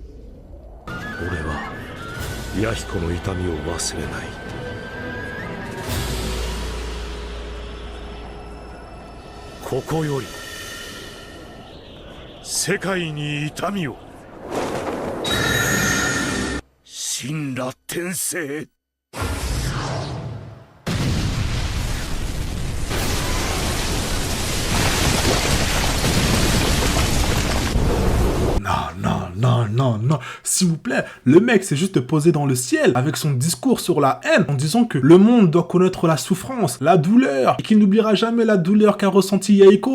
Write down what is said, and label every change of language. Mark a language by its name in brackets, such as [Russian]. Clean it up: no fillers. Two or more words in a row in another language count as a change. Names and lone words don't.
[Japanese] 俺は弥彦の痛みを忘れない。ここより世界に痛みを神羅転生。 [French] Non, s'il vous plaît, le mec s'est juste posé dans le ciel avec son discours sur la haine en disant que le monde doit connaître la souffrance, la douleur, et qu'il n'oubliera jamais la douleur qu'a ressenti Yaeko.